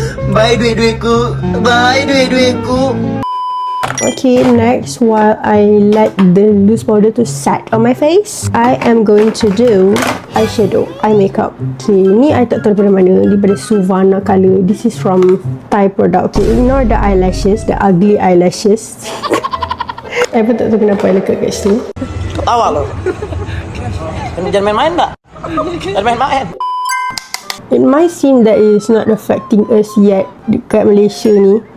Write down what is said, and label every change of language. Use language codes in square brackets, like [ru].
[ms] Bye duit-duitku. Bye duit-duitku. [en] Okay, next, while I let the loose powder to set on my face, I am going to do eyeshadow, eye makeup. [ms] Okay, ni I tak tahu daripada mana, daripada Suvana Color. [en] This is from Thai product. Okay, ignore the eyelashes, the ugly eyelashes. [ms] I pun tak tahu kenapa I lekat kat situ. Tawa lo. Jangan main-main tak? Jangan main-main. [en] It might seem that it is not affecting us yet [ms] dekat Malaysia ni.